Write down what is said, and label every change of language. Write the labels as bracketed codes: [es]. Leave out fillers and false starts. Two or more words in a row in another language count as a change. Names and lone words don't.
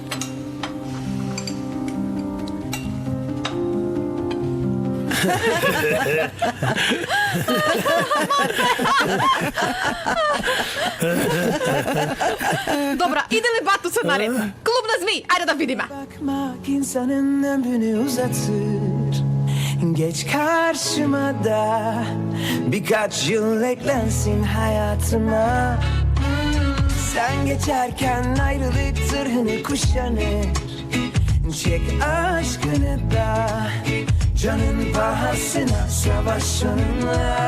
[mk] Добра, иде ли Бато се наред? Клуб на зми, ајде да видиме. [tr] Bakmak insanın ömrünü uzatır. Geç karşıma da birkaç yıl eklensin hayatıma. Sen geçerken ayrılık zırhını kuşanır. Çek aşkını da canın pahasına savaş onunla.